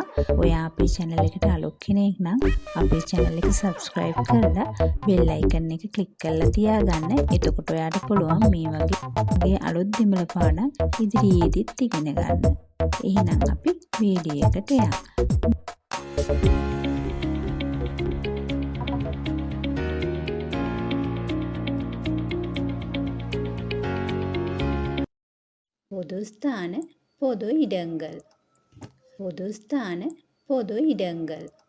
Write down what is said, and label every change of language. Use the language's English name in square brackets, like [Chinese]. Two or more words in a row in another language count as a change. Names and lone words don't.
[Sinhala] ඔයා අපේ channel එකට අලුත් කෙනෙක් නම් අපේ channel එක subscribe කරලා [English] bell icon [Sinhala] එක click කරලා තියාගන්න. එතකොට ඔයාට පුළුවන් මේ වගේ අලුත් දෙමළ පාඩම් ඉදිරියේදීත් ඉගෙන ගන්න. එහෙනම් අපි වීඩියෝ එකට යමු. [Tamil] பொது ஸ்தான பொது இடங்கள். பொது ஸ்தான பொது இடங்கள்.